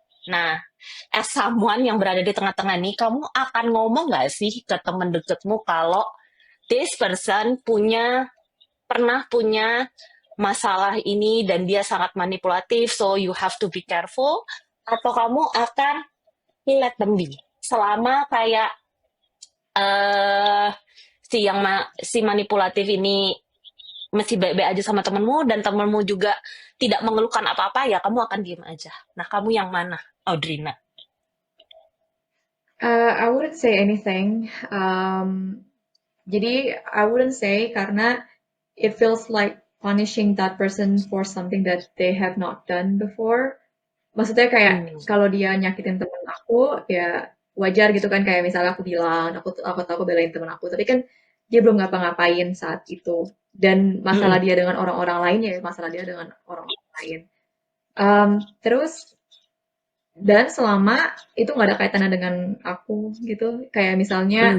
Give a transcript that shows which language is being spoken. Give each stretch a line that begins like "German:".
Indonesian: Nah, as someone yang berada di tengah-tengah nih, kamu akan ngomong nggak sih ke temen deketmu kalau
English: this person
Indonesian: pernah punya masalah ini dan dia sangat manipulatif,
English: so you have to be careful,
Indonesian: atau kamu akan
English: let them be
Indonesian: selama kayak eh si manipulatif ini masih baik-baik aja sama temenmu dan temenmu juga tidak mengeluhkan apa-apa, ya kamu akan diem aja. Nah, kamu yang mana, Audrina?
English: I wouldn't say anything.
Indonesian: Jadi
English: I wouldn't say
Indonesian: karena
English: it feels like punishing that person for something that they have not done before.
Indonesian: Maksudnya kayak Hmm. kalau dia nyakitin temen aku, ya wajar gitu kan. Kayak misalnya aku bilang, aku tahu aku belain temen aku, tapi kan dia belum ngapa-ngapain saat itu. Dan masalah Mm-mm. dia dengan orang-orang lain ya masalah dia dengan orang-orang lain. Terus dan selama itu nggak ada kaitannya dengan aku gitu, kayak misalnya